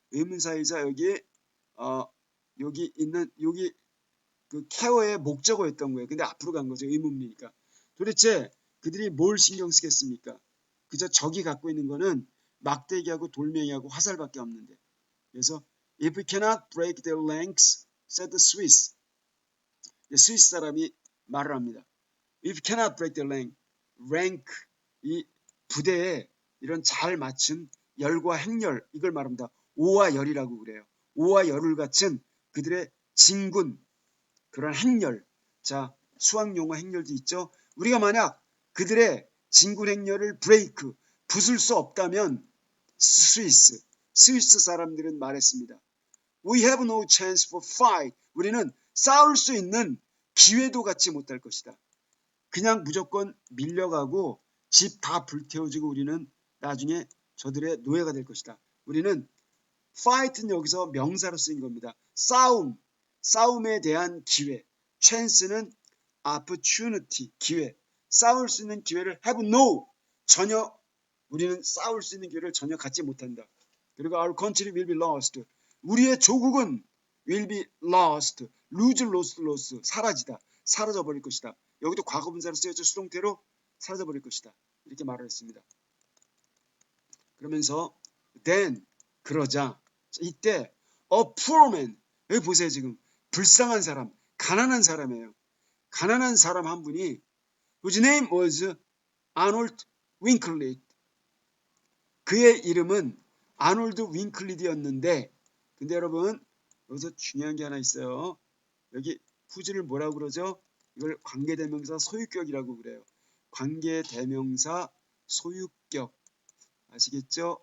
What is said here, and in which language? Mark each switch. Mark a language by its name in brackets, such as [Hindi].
[Korean] 의문사이자 여기 있는 여기 그 care의 목적어였던 거예요. 근데 앞으로 간 거죠. 의문문이니까. 도대체 그들이 뭘 신경 쓰겠습니까? 그저 적이 갖고 있는 거는 막대기하고 돌멩이하고 화살밖에 없는데. [English] 그래서 if we cannot break their ranks, said the Swiss. [Korean] 스위스 사람이 말을 합니다. [English] If we cannot break their rank, [Korean] 이 부대에 이런 잘 맞춘 열과 행렬, 이걸 말합니다. 오와 열이라고 그래요. 오와 열을 갖춘 그들의 진군, 그런 행렬. 자, 수학용어 행렬도 있죠. 우리가 만약 그들의 진군 행렬을 브레이크, 부술 수 없다면 스위스 사람들은 말했습니다. [English] We have no chance for fight. [Korean] 우리는 싸울 수 있는 기회도 갖지 못할 것이다. 그냥 무조건 밀려가고 집 다 불태워지고 우리는 나중에 저들의 노예가 될 것이다. 우리는 fight는 여기서 명사로 쓰인 겁니다. 싸움에 대한 기회. chance는 opportunity, 기회. 싸울 수 있는 기회를 have no, 전혀, 우리는 싸울 수 있는 기회를 전혀 갖지 못한다. 그리고 [English] our country will be lost. [Korean] 우리의 조국은 will be lost, lose, 사라지다, 사라져 버릴 것이다. 여기도 과거분사로 쓰여져 수동태로 사라져 버릴 것이다. 이렇게 말을 했습니다. 그러면서 then, 그러자, 이때 [English] a poor man, [Korean] 여기 보세요. 지금 불쌍한 사람, 가난한 사람이에요. 가난한 사람 한 분이 [English] whose name was Arnold Winkelried. [Korean] 그의 이름은 아놀드 윙클리드였는데, 근데 여러분 여기서 중요한 게 하나 있어요. 여기 whose를 뭐라고 그러죠? 이걸 관계대명사 소유격이라고 그래요. 관계대명사 소유격, 아시겠죠?